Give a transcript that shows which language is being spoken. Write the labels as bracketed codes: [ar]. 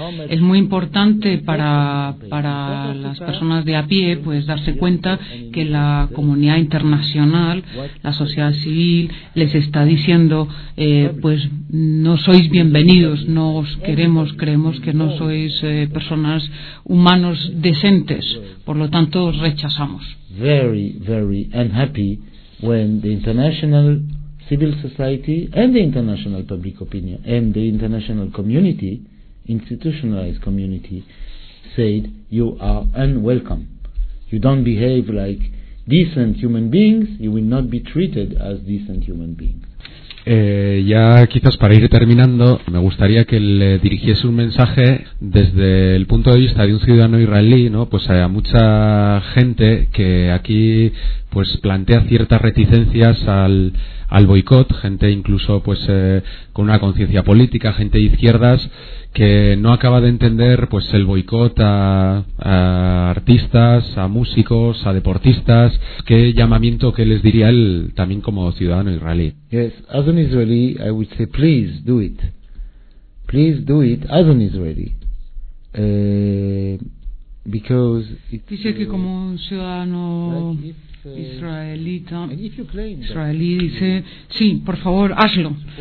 [es] Es muy importante para las personas de a pie pues darse cuenta que la comunidad internacional, la sociedad civil, les está diciendo pues no sois bienvenidos, no os queremos, creemos que no sois personas humanos decentes. Por lo tanto, rechazamos. [en] Very, very unhappy when the international civil society and the international public opinion and the international community, institutionalized community, said you are unwelcome. You don't behave like decent human beings. You will not be treated as decent human beings. [es] Ya quizás para ir terminando, me gustaría que le dirigiese un mensaje desde el punto de vista de un ciudadano israelí, ¿no? Pues a mucha gente que aquí pues plantea ciertas reticencias al boicot, gente incluso pues con una conciencia política, gente de izquierdas, que no acaba de entender pues el boicot a artistas, a músicos, a deportistas. ¿Qué llamamiento que les diría él también como ciudadano israelí? [en] Yes, as an Israeli, I would say please do it. Please do it as an Israeli. [es] Dice que como un ciudadano israelí dice, sí, por favor, hazlo.